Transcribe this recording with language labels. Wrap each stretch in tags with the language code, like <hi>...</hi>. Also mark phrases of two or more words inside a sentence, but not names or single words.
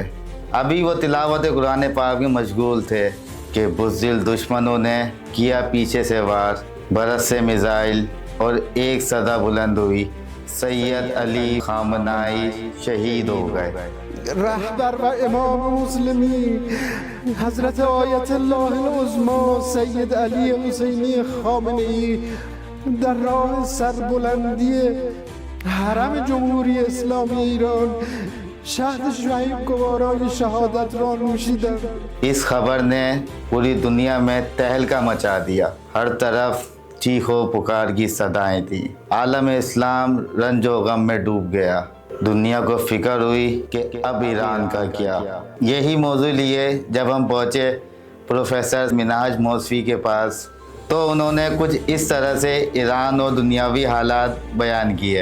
<ur>ابھی وہ تلاوت قرآن پاک میں مشغول تھے کہ بزدل دشمنوں نے کیا پیچھے سے وار، برس سے میزائل اور ایک صدا بلند ہوئی، سید علی خامنہ ای شہید ہو گئے. رہبر و امام مسلمین حضرت آیت اللہ عظمیٰ سید علی حسینی خامنہ ای</ur> <fa>در راه سربلندی حرم جمهوری اسلامی ایران شهد شعیب گوارای شهادت را نوشیدند۔</fa> <ur>اس خبر نے پوری دنیا میں تہلکہ مچا دیا. ہر طرف چیخ و پکار کی صدائیں تھی. عالم اسلام رنج و غم میں ڈوب گیا. دنیا کو فکر ہوئی کہ اب ایران کا کیا. یہی موضوع لیے جب ہم پہنچے پروفیسر منہاج موسوی کے پاس، تو انہوں نے کچھ اس طرح سے ایران اور دنیاوی حالات بیان کیے.</ur>